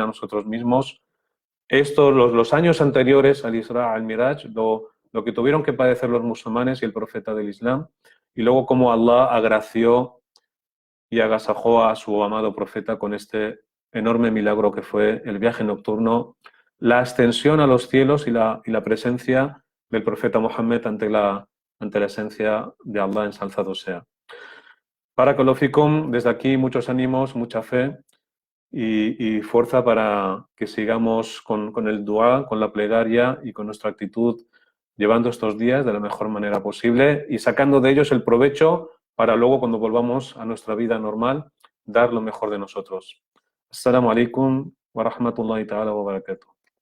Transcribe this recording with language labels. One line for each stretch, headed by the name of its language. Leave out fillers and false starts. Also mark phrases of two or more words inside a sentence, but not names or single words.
Spanish: nosotros mismos los años anteriores al Isra, al Miraj, lo que tuvieron que padecer los musulmanes y el profeta del Islam, y luego cómo Allah agració y agasajó a su amado profeta con este enorme milagro que fue el viaje nocturno, la ascensión a los cielos y la presencia del profeta Mohammed ante la esencia de Allah, ensalzado sea.
Arabic: بارك الله فيكم,
Spanish: desde aquí muchos ánimos, mucha fe y fuerza para que sigamos con el dua, con la plegaria y con nuestra actitud llevando estos días de la mejor manera posible y sacando de ellos el provecho para luego cuando volvamos a nuestra vida normal dar lo mejor de nosotros.
Arabic: السلام عليكم و رحمة الله تعالى و بركاته.